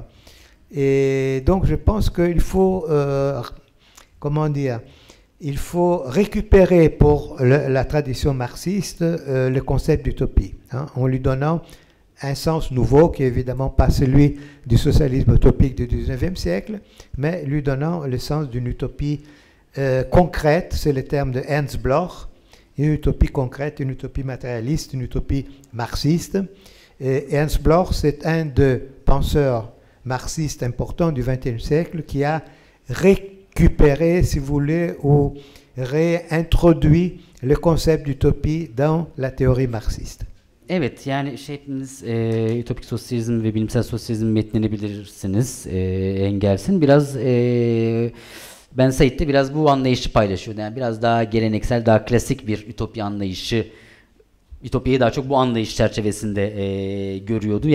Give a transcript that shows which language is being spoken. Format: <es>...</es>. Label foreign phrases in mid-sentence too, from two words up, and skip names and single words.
<fr>Et donc je pense qu'il faut, comment dire, il faut récupérer pour la tradition marxiste le concept d'utopie, hein, en lui donnant un sens nouveau qui est évidemment pas celui du socialisme utopique du 19e siècle, mais lui donnant le sens d'une utopie concrète, c'est le terme de Ernst Bloch, une utopie concrète, une utopie matérialiste, une utopie marxiste. Et Ernst Bloch, c'est un des penseurs marxistes importants du XXe siècle qui a récupéré, si vous voulez, ou réintroduit le concept d'utopie dans la théorie marxiste.</fr> <tr>Evet, yani hepiniz ütopik sosyalizm ve bilimsel sosyalizm metnini bilirsiniz, Engels'in. Biraz Ben Said'de biraz bu anlayışı paylaşıyordu. Yani biraz daha geleneksel, daha klasik bir ütopya anlayışı, ütopyayı daha çok bu anlayış çerçevesinde görüyordu.</tr>